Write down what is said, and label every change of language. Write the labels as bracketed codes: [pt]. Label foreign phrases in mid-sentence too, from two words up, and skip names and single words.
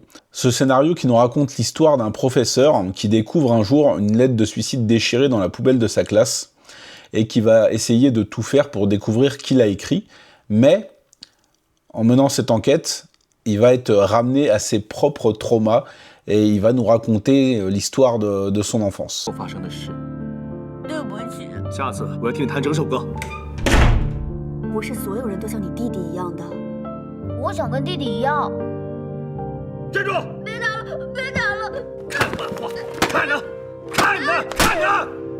[fr] Ce scénario qui nous raconte l'histoire d'un professeur qui découvre un jour une lettre de suicide déchirée dans la poubelle de sa classe et qui va essayer de tout faire pour découvrir qui l'a écrit. Mais en menant cette enquête, il va être ramené à ses propres traumas et il va nous raconter l'histoire de son enfance. [zh] 对不起，下次我要听你弹整首歌。不是所有人都像你弟弟一样的。我想跟弟弟一样。站住！别打了，别打了！看漫画，看着，看着，看着！